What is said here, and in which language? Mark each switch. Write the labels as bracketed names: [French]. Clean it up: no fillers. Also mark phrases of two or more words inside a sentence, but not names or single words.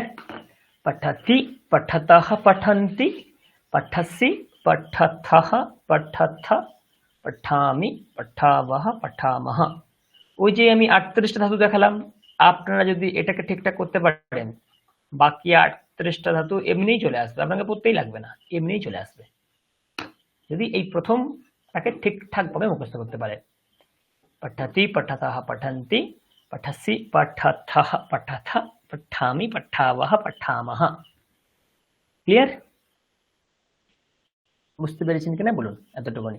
[Sanskrit] পঠতি, পঠতঃ, পঠন্তি, পঠসি, পঠথঃ, পঠথ, পঠামি, পঠাবহ, পঠামহ। [Bangla] ওই যে আমি 38টা ধাতু দেখালাম, আপনারা যদি এটাকে ঠিকঠাক করতে পারেন, বাকি 38টা ধাতু এমনিই চলে আসবে, আপনাকে পড়তেই লাগবে না, এমনিই চলে আসবে, যদি এই প্রথমটাকে ঠিকঠাক ভাবে মুখস্থ করতে পারে। [Sanskrit] पठति, पठतः, पठन्ति, पठसि, पठथः, पठथ, पठामि, पठावः, पठामः। [Bangla] ক্লিয়ার? বুঝতে পেরেছেন কিনা বলুন এতটুকুনি।